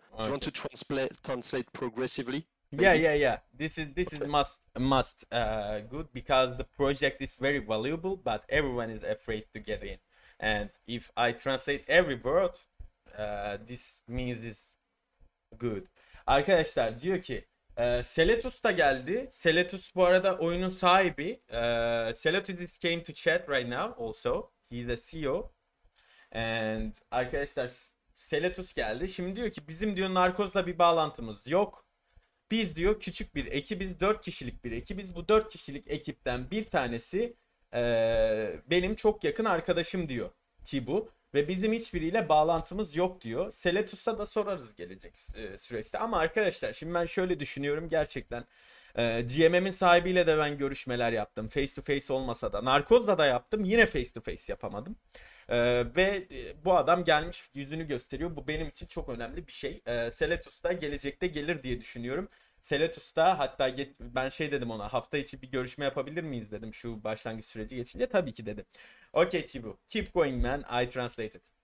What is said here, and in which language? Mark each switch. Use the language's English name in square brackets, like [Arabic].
[English] Do you want to translate progressively? Yeah, Maybe? yeah. This is must good because the project is very valuable, but everyone is afraid to get in. And if I translate every word, this means is good. [Turkish] Arkadaşlar diyor ki Seletus da geldi. Seletus bu arada oyunun sahibi. [English] Seletus is came to chat right now also. He's a CEO. [Turkish] And arkadaşlar Seletus geldi. Şimdi diyor ki bizim diyor narkozla bir bağlantımız yok. Biz diyor küçük bir ekibiz. 4 kişilik bir ekibiz. Bu 4 kişilik ekipten bir tanesi benim çok yakın arkadaşım diyor Tibu. Ve bizim hiçbiriyle bağlantımız yok diyor. Seletus'a da sorarız gelecek süreçte. Ama arkadaşlar şimdi ben şöyle düşünüyorum gerçekten. GMM'in sahibiyle de ben görüşmeler yaptım. [English] Face to face [Turkish] olmasa da. Narkoz'la da yaptım. Yine [English] face to face [Turkish] yapamadım. Ve bu adam gelmiş yüzünü gösteriyor. Bu benim için çok önemli bir şey. Seletus da gelecekte gelir diye düşünüyorum. Seletus da hatta ben şey dedim ona, hafta içi bir görüşme yapabilir miyiz dedim şu başlangıç süreci geçince. Tabii ki dedi. [English] Okay Tibu, keep going man, I translated.